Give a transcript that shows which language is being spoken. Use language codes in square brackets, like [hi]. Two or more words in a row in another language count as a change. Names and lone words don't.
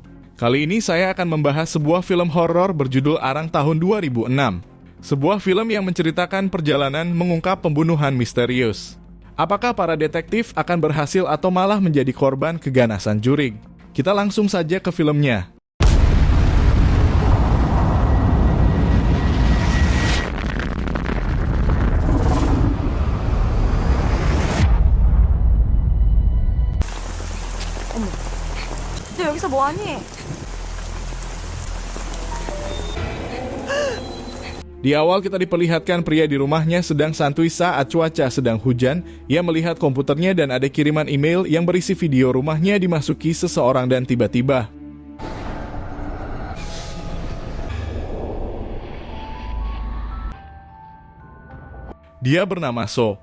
[id] Kali ini saya akan membahas sebuah film horor berjudul Arang tahun 2006. Sebuah film yang menceritakan perjalanan mengungkap pembunuhan misterius. Apakah para detektif akan berhasil atau malah menjadi korban keganasan juri? Kita langsung saja ke filmnya. [ko] 너 여기서 뭐하니? [id] Di awal kita diperlihatkan pria di rumahnya sedang santuy saat cuaca sedang hujan. Ia melihat komputernya dan ada kiriman email yang berisi video rumahnya dimasuki seseorang dan tiba-tiba dia bernama So.